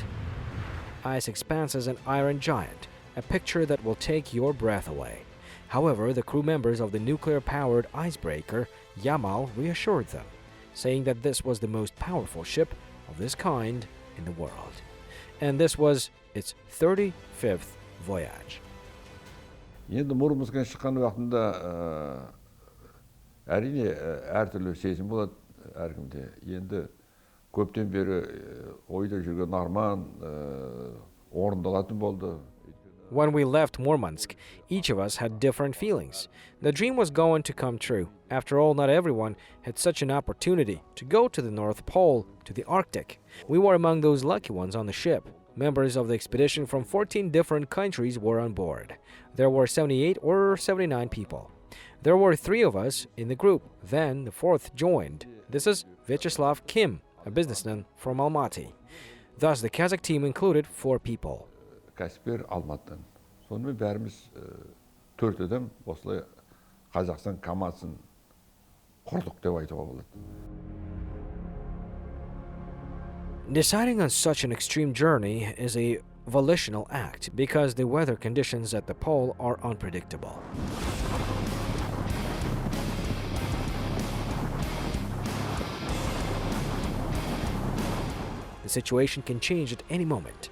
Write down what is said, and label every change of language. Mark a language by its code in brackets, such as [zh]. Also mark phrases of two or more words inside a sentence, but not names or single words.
[en] Ice expanses an iron giant, a picture that will take your breath away. However, the crew members of the nuclear-powered Icebreaker, Yamaha, reassured them, saying that this was the most powerful ship of this kind in the world. And this was its 35th voyage. [kk] Енді Мурманскан шыққан уақытында әрине әртүрлі сезім болады әркімде. Енді көптен бері ойда жүрген арман орындалатын болды. [en] When we left Murmansk, each of us had different feelings. The dream was going to come true. After all, not everyone had such an opportunity to go to the North Pole, to the Arctic. We were among those lucky ones on the ship. Members of the expedition from 14 different countries were on board. There were 78 or 79 people. There were 3 of us in the group. Then the 4th joined. This is Vyacheslav Kim, a businessman from Almaty. Thus, the Kazakh team included 4 people. [kk] Кәсіпкер Алматыдан. Сонымен бәріміз 4 адам осылай Қазақстан командасын құрдық деп айтуға болады. [en] Deciding on such an extreme journey is a volitional act because the weather conditions at the pole are unpredictable. The situation can change at any moment.